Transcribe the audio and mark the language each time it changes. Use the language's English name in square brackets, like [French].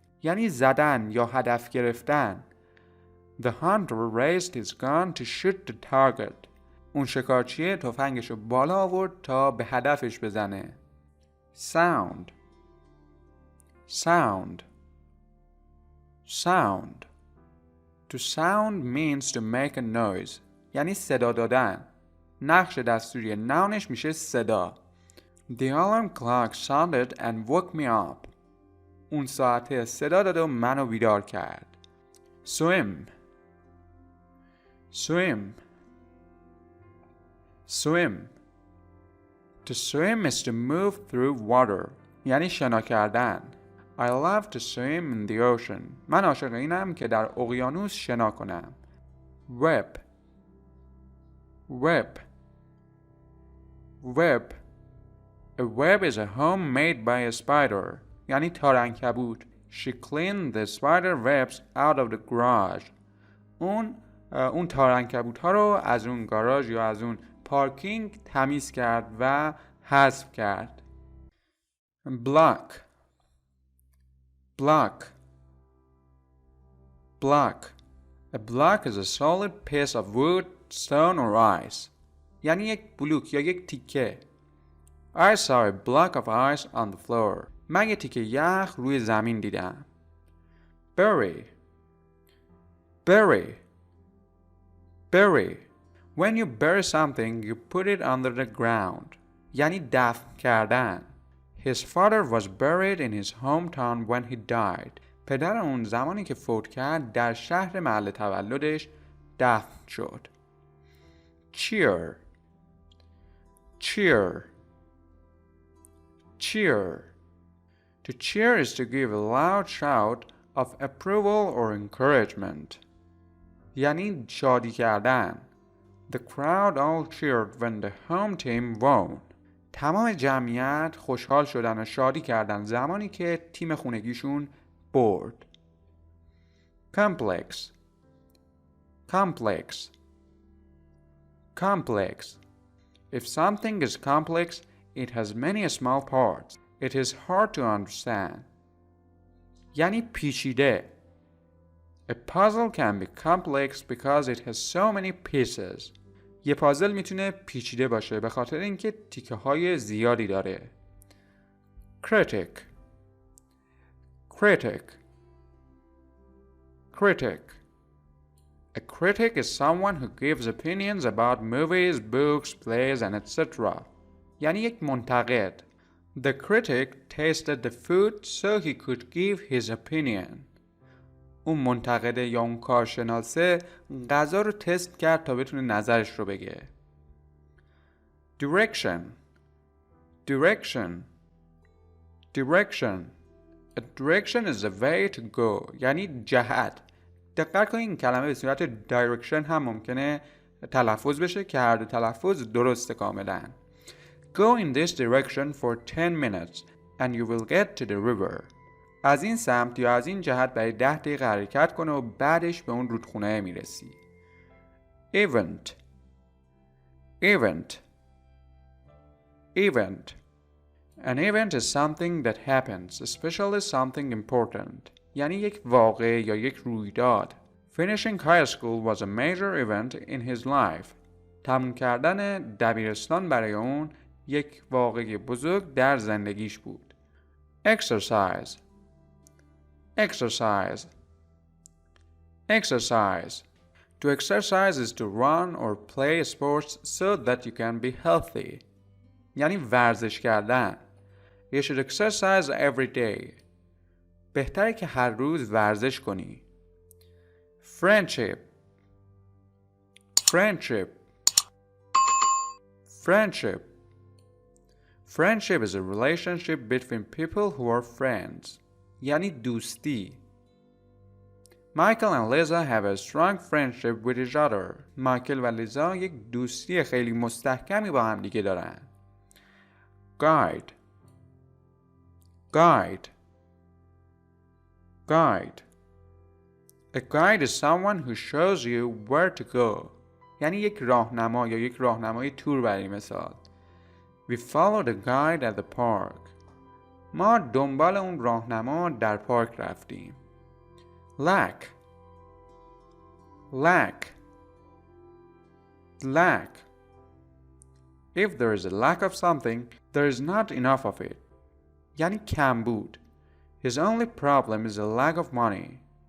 [Persian] یعنی زدن یا هدف گرفتن. [English] The hunter raised his gun to shoot the target. [Persian] اون شکارچی تفنگش رو بالا آورد تا به هدفش بزنه. [English] sound, sound, sound. To sound means to make a noise. [Persian] یعنی صدا دادن. نقش دستوری nounش میشه صدا. [English] The alarm clock sounded and woke me up. [Persian] اون ساعته صدا داد و منو بیدار کرد. [English] Swim, swim, swim. To swim is to move through water. [Persian] یعنی شنا کردن. [English] I love to swim in the ocean. [Persian] من عاشق اینم که در اقیانوس شنا کنم. [English] Web, web, web. A web is a home made by a spider. [Persian] یعنی تارعنکبوت. [English] She cleaned the spider webs out of the garage. [Persian] اون تارعنکبوت ها رو از اون گاراژ یا از اون پارکینگ تمیز کرد و حذف کرد. [English] Block, block, block. A block is a solid piece of wood, stone or ice. [Persian] یعنی یک بلوک یا یک تیکه. [English] I saw a block of ice on the floor. [Persian] من یک تیکه یخ روی زمین دیدم. [English] Bury, bury, bury. When you bury something, you put it under the ground. [Persian] یعنی دفن کردن. [English] His father was buried in his hometown when he died. [Persian] پدر اون زمانی که فوت کرد در شهر محل تولدش دفن شد. [English] Cheer, cheer, cheer. To cheer is to give a loud shout of approval or encouragement. [Persian] یعنی شادی کردن. [English] The crowd all cheered when the home team won. [Persian] تمام جمعیت خوشحال شدن و شادی کردن زمانی که تیم خونگیشون برد. [English] Complex, complex, complex. If something is complex, it has many small parts. It is hard to understand. [Persian] یعنی پیچیده. [English] A puzzle can be complex because it has so many pieces. [Persian] یه پازل میتونه پیچیده باشه به خاطر اینکه تیکه های زیادی داره. [English] Critic, critic, critic. A critic is someone who gives opinions about movies, books, plays, and etc. [Persian] یعنی یک منتقد. [English] The critic tasted the food so he could give his opinion. [Persian] اون منتقده یا اون کارشناسه غذا رو تست کرد تا بتونه نظرش رو بگه. [English] Direction, direction, direction. A direction is a way to go. [Persian] یعنی جهت. دقت کنید این کلمه به صورت direction هم ممکنه تلفظ بشه که هر دو تلفظ درسته کاملا. [English] Go in this direction for 10 minutes and you will get to the river. [Persian] از این سمت یا از این جهت برای 10 دقیقه حرکت کنه و بعدش به اون رودخونه میرسی. [English] Event, event, event. An event is something that happens, especially something important. [Persian] یعنی یک واقعه یا یک رویداد. [English] Finishing high school was a major event in his life. [Persian] تموم کردن دبیرستان برای اون یک واقعه بزرگ در زندگیش بود. [English] Exercise, exercise, exercise. To exercise is to run or play sports so that you can be healthy. [Persian] یعنی ورزش کردن. [English] You should exercise every day. [Persian] بهتره که هر روز ورزش کنی. [English] Friendship, friendship, friendship. Friendship is a relationship between people who are friends. [Persian] یعنی دوستی. [English] Michael and Lisa have a strong friendship with each other. [Persian] مایکل و لیزا یک دوستی خیلی مستحکمی با هم دیگه دارن. [English] Guide, guide, guide. A guide is someone who shows you where to go. [Persian] یعنی یک راهنما یا یک راهنمای تور برای مثال. [English] We followed a guide at the park. [Persian] ما دنبال اون راهنما در پارک رفتیم. [English] Lack, lack, lack. If there is a lack of something, there is not enough of it. [Persian] یعنی کمبود. [English] His only problem is a lack of money.